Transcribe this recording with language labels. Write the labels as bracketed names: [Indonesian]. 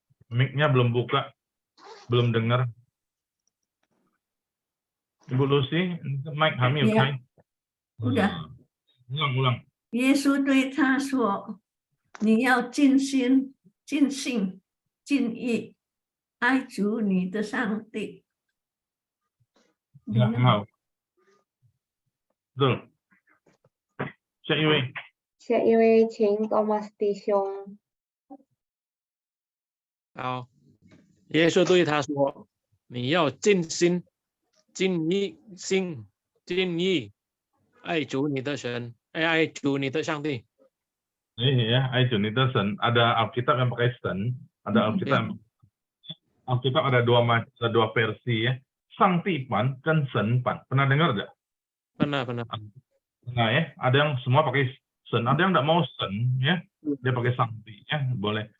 [Indonesian] Mic-nya belum buka, belum dengar. [Chinese] Ibu Lucy, mic 还没有开。 [Indonesian] udah. Ulang. [Chinese] 耶稣对他说：“你要尽心、尽性、尽意爱主你的上帝。” [Indonesian] Ya, mau. Betul. [Chinese] 下一位。下一位，请 Thomas 弟兄。好，耶稣对他说：“你要尽心、尽意爱主你的神，爱主你的上帝。” Ya,爱主你的神. [Indonesian] Ada Alkitab yang pakai sen, ada Alkitab ada dua versi ya. Sangtipan dan senpan. Pernah dengar nggak? Pernah. Nah ya, ada yang semua pakai sen, ada yang nggak mau sen ya, dia pakai sangti ya, boleh.